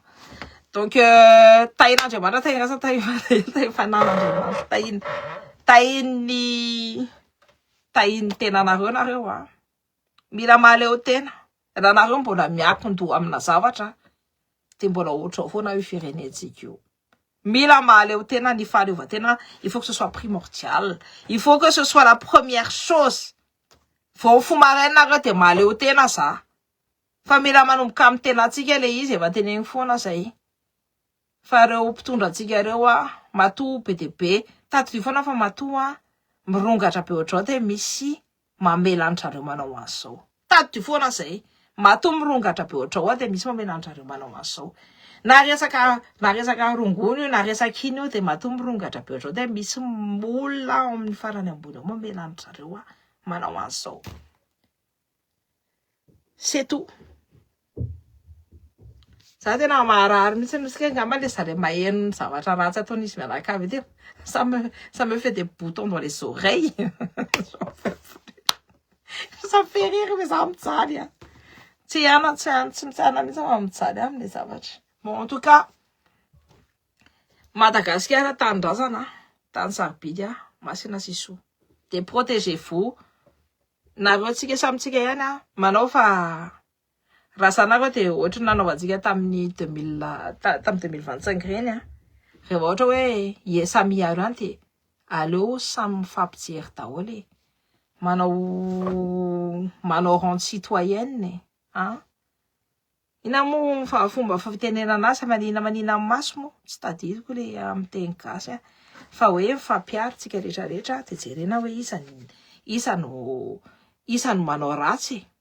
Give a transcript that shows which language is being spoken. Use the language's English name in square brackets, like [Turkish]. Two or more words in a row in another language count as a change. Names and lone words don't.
[Malagasy] Donc tain'Andriamanitra tainasa tain'Andriamanitra tainy tenanareo nareo a. Mila maleo tena. Raha nareo mbola miakin-doha amina zavatra de mbola ohatrao foana io firenentsika io. Mila maleo tena ny fahaleovan-tena, [French] il faut que ce soit primordial. Il faut que ce soit la première chose. [Malagasy] Vao fomarainareo de maleo tena za. Fa mila manomboka amin'ny tenantsika le izy efa teneny foana zay. Fa reo mpitondrantsika reo a matoa be de be. Tato foana fa matoa mirongatra be ohatrao de misy mamelanitra reo manao an'izao. Tato foana zay. Matoa mirongatra be ohatrao de misy mamelanitra reo manao an'izao. Na resaka rongony io na resaka iny io de matoa mirongatra be ohatrao de misy olona amin'ny farany ambony ao mamelanitra reo a manao an'izao. [French] C'est tout. [Malagasy] Za tena maharary mihitsy misy ngamba le zare maheno zavatra ratsy ataon'izy mianakavy ety. [French] Ça me fait des boutons dans les oreilles. Ça fait rire mais ça me mijaly. [Malagasy] Tsy mitsana mihitsy mijaly aminy zavatra. [French] Bon en tout cas [Malagasy] Madagascar tandrazana tany sarobidy masina siso. [French] De protégez-vous. [Malagasy] Nareo tsika samitsika ihany manao fa raha sanareo de ohatra nanaovantsika tamin'ny 2025 reny rehefa ohatra hoe iesa miaro any de aleo samy mifampijery daholo manao [French] rente citoyenne [Malagasy] ina mo fomba fitenenana azy manina amin'ny maso mo tsy tadidiko le amin'ny teny gasy fa hoe mifampiaro tsika rehetrarehetra de jerena hoe isa no manao ratsy.